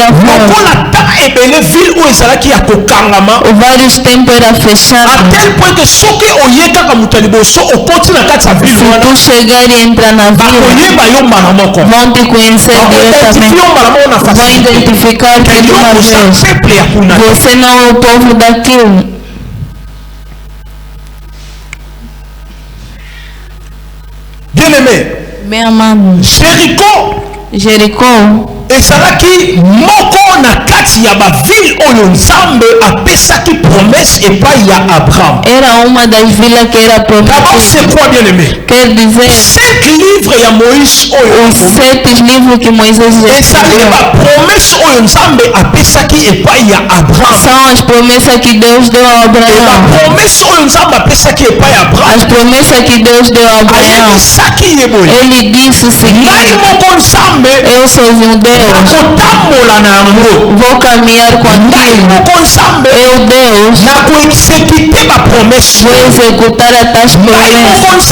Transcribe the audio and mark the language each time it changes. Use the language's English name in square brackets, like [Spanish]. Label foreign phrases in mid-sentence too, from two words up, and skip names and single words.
[Lingala] lokola ta ebele ville oyo ezalaki ya kokangama. [Portuguese] Vários tempos era fechado. [French] A tel point que [Lingala] soki oye kaka mutu ya liboso okoti na kati ya ville wana. [Portuguese] Se tu chegar e entrar na vila, vão te conhecer diretamente. Vão identificar que de uma vez você não é o povo daquilo. [French] Bien-aimé, [Portuguese] bem amado, Jericó [Lingala] ezalaki moko na kati ya baville oyo Nzambe apesaki promesse epai ya Abraham. [Portuguese] Era uma das vilas que era prometida. [French] D'abord c'est quoi, bien-aimé? [Portuguese] Quer dizer [Lingala] 7 livres ya Moïse oyo. [Portuguese] Os 7 livros que Moisés escreveu. [Lingala] A promesse oyo Nzambe apesaki epai ya Abraham. [Portuguese] São as promessas que Deus deu a Abraão. [Lingala] A promesse oyo Nzambe apesaki epai ya Abraham. [Portuguese] As promessas que Deus deu a Abraão. Ele disse o seguinte: eu sou um Deus. Vou caminhar contigo. Eu, Deus, vou executar as tuas promessas.